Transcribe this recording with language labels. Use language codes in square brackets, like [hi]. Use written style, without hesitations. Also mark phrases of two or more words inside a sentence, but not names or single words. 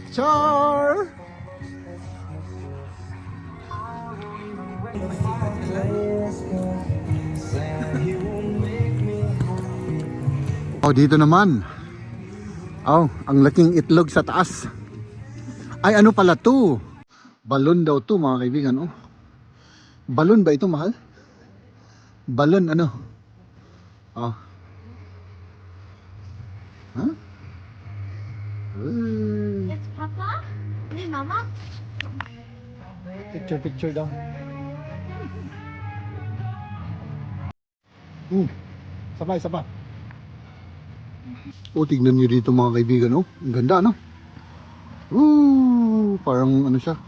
[tl] Oh, dito naman. Oh, ang laking itlog sa taas. Ay, ano pala to? Balon daw to mga kaibigan, oh. Balon ba ito, mahal? Balon, ano? Oh. Huh? [de] Jetzt Papa? Nee, Mama? [tl] Picture daw. Sabay, sabay. Oh, tignan nyo dito mga kaibigan, oh. Ang ganda, no? Parang ano siya.